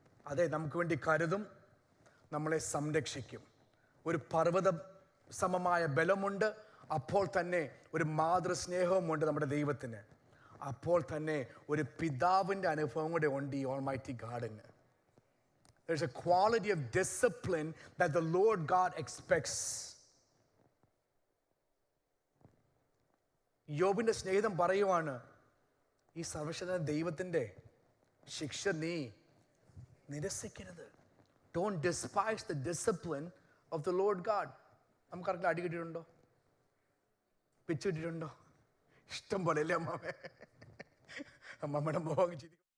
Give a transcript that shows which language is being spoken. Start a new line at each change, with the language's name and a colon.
Malayalam: അതെ, നമുക്ക് വേണ്ടി കരുതും, നമ്മളെ സംരക്ഷിക്കും. ഒരു പർവ്വത സമമായ ബലമുണ്ട്, അപ്പോൾ തന്നെ ഒരു മാതൃസ്നേഹവുമുണ്ട് നമ്മുടെ ദൈവത്തിന്. അപ്പോൾ തന്നെ ഒരു പിതാവിൻ്റെ അനുഭവം കൂടെ ഉണ്ട് ഈ almighty ഗാഡിന്.
English: There's a quality of discipline that the Lord God expects.
Malayalam: യോബിന്റെ സ്നേഹിതൻ പറയുവാണ്, ഈ സർവശക്തനായ ദൈവത്തിൻ്റെ ശിക്ഷ നീ നിരസിക്കരുത്.
English: Don't despise the discipline of the Lord God.
Malayalam: നമുക്കാർക്കും അടി കിട്ടിയിട്ടുണ്ടോ? പിച്ചു കിട്ടിയിട്ടുണ്ടോ? ഇഷ്ടം പോലെ അല്ലേ അമ്മാമ്മയുടെ മുഖം ചിരി.